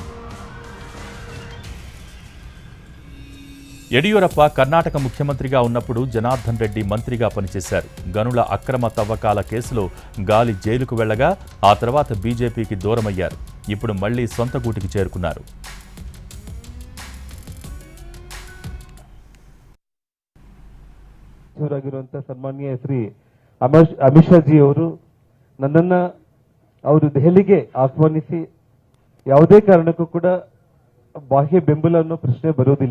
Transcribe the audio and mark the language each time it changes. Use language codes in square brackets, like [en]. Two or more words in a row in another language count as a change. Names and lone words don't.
[te] యడియూరప్ప కర్ణాటక ముఖ్యమంత్రిగా ఉన్నప్పుడు జనార్దన్ రెడ్డి మంత్రిగా పనిచేశారు. గనుల అక్రమ తవ్వకాల కేసులో గాలి జైలుకు వెళ్లగా ఆ తర్వాత బీజేపీకి దూరమయ్యారు. ఇప్పుడు మళ్లీ సొంత గూటికి చేరుకున్నారు. [kn] ಸನ್ಮಾನ್ಯ ಶ್ರೀ ಅಮಿತ್ ಶಾ ಜಿ ಅವರು ನನ್ನನ್ನು ಅವರು ದೆಹಲಿಗೆ ಆಹ್ವಾನಿಸಿ ಯಾವುದೇ ಕಾರಣಕ್ಕೂ ಕೂಡ ಬಾಹ್ಯ ಬೆಂಬಲ ಅನ್ನೋ ಪ್ರಶ್ನೆ ಬರೋದಿಲ್ಲ.